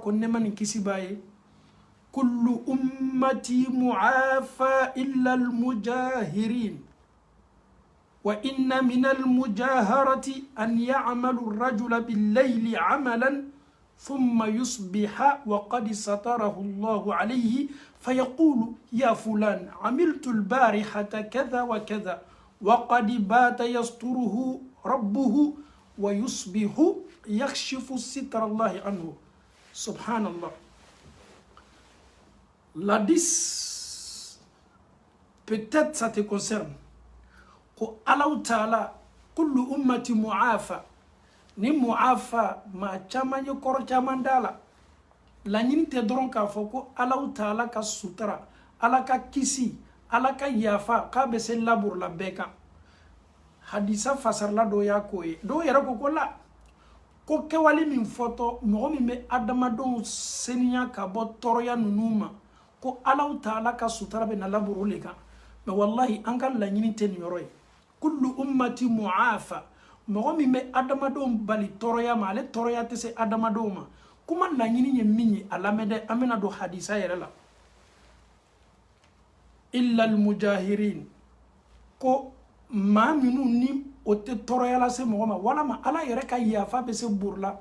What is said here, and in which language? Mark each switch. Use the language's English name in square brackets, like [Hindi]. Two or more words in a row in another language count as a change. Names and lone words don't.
[Arabic] كو نما نكيسي باي كل أمتي معافى إلا المجاهرين وإن من المجاهرة أن يعمل الرجل بالليل عملا ثم يصبح وقد ستره الله عليه فيقول يا فلان عملت البارحة كذا وكذا وقد بات يستره ربه ويصبح يكشف ستر الله عنه. سبحان الله. [French] La 10, peut-être ça te concerne. [Arabic] Ko الله تعالى كل أمتي معافى. [Bambara] Ni mu'afa ma caman ye kɔrɔ caman da la. Laɲini tɛ dɔrɔn k'a fɔ ko Allah Ta'ala ka sutura, Ala ka kisi, Ala ka yafa k'a bɛ se laburu la bɛɛ kan. Hadisa fasarala dɔ y'a ko ye. Dɔw yɛrɛ ko ko la, ko kɛwale min fɔtɔ mɔgɔ min bɛ adamadenw seniya ka bɔ tɔɔrɔya ninnu ma, ko Allah Ta'ala ka sutura bɛ na laburu le kan. Mais wallahi an ka laɲini tɛ nin yɔrɔ ye. [Arabic] كل أمتي معافى. [Bambara] Mɔgɔ min bɛ adamadenw bali tɔɔrɔya ma, ale tɔɔrɔya tɛ se adamadenw ma. Kuma laɲini ye min ye a lamɛn dɛ, an bɛna don hadisa yɛrɛ la. [Arabic] إلا المجاهرين. [Bambara] Ko maa minnu ni o tɛ tɔɔrɔya lase mɔgɔ ma, walama Ala yɛrɛ ka yafa bɛ se buru la.